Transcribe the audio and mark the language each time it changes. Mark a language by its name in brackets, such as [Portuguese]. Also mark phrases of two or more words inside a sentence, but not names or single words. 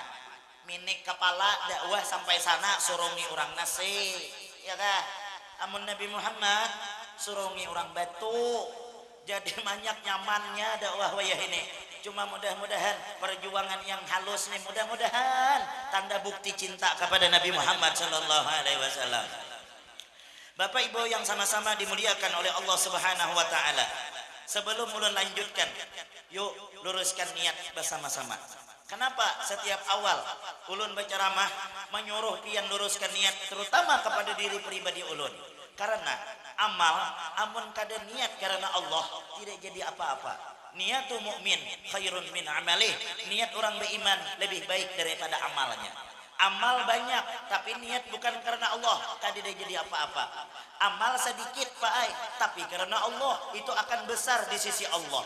[Banjar] Minik kepala dakwah sampai sana surungi orang nasi. Ya kah? Amun Nabi Muhammad surungi orang batu. Jadi banyak nyamannya dakwah wayah ini. [Indonesian] Cuma mudah-mudahan perjuangan yang halus nih, mudah-mudahan tanda bukti cinta kepada Nabi Muhammad [Arabic] صلى الله عليه وسلم. [Indonesian] Bapak Ibu yang sama-sama dimuliakan oleh Allah [Arabic] سبحانه وتعالى. [Banjar] Sebelum ulun lanjutkan, yuk luruskan niat bersama-sama. Kenapa setiap awal ulun berceramah menyuruh pian luruskan niat terutama kepada diri pribadi ulun? Karena amal amun kada niat karena Allah tidak jadi apa-apa. [Arabic] نية المؤمن خير من عمله. [Indonesian] Niat orang beriman lebih baik daripada amalnya. Amal banyak tapi niat bukan karena Allah tidak jadi apa-apa. Amal sedikit Pak Ai, tapi karena Allah itu akan besar di sisi Allah.